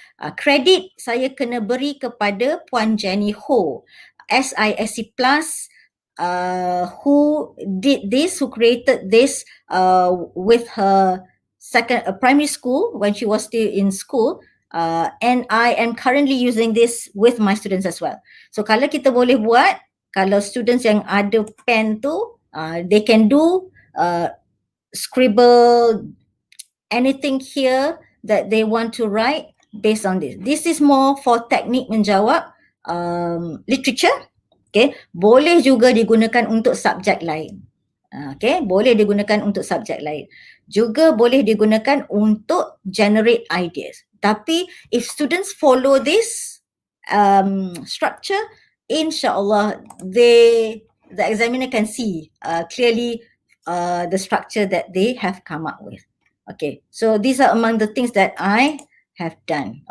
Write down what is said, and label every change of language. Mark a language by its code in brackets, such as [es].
[ms] Credit saya kena beri kepada [en] Puan Jenny Ho, SISC Plus, who did this, who created this with her primary school when she was still in school, and I am currently using this with my students as well. [ms] So kalau kita boleh buat, kalau students yang ada pen tu, [en] they can do scribble anything here that they want to write based on this. This is more for [ms] teknik menjawab [en] literature. [ms] Okay, boleh juga digunakan untuk subjek lain. Okay, boleh digunakan untuk subjek lain. Juga boleh digunakan untuk [en] generate ideas. [ms] Tapi [en] if students follow this structure, insyaAllah the examiner can see clearly the structure that they have come up with. Okay, so these are among the things that I have done.